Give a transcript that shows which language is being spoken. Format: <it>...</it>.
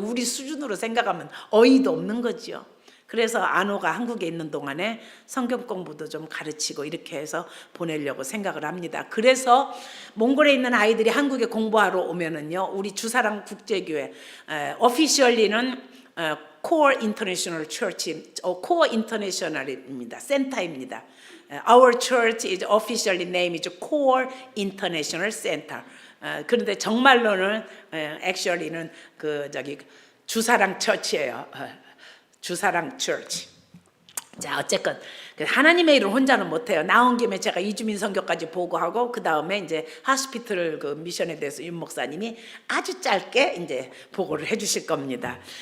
<ko>우리 수준으로 생각하면 어이도 없는 거죠. 그래서 안오가 한국에 있는 동안에 성경 공부도 좀 가르치고 이렇게 해서 보내려고 생각을 합니다. 그래서 몽골에 있는 아이들이 한국에 공부하러 오면은요, 우리 주사랑 국제교회,</ko> <en>오피셜리는</en> <ko>Core International Church, Core International입니다. 센터입니다.</ko> <en>Our church is officially named Core International Center.</en> <ko>그런데 정말로는</ko> <en>actually</en> <ko>는 그 저기 주사랑 처치예요. 주사랑 처치. 자, 어쨌건 하나님의 일을 혼자는 못해요. 나온 김에 제가 이주민 선교까지 보고하고 그 다음에 이제</ko> <en>하스피털</en> <ko>그 미션에 대해서 윤 목사님이 아주 짧게 이제 보고를 해주실 겁니다.</ko>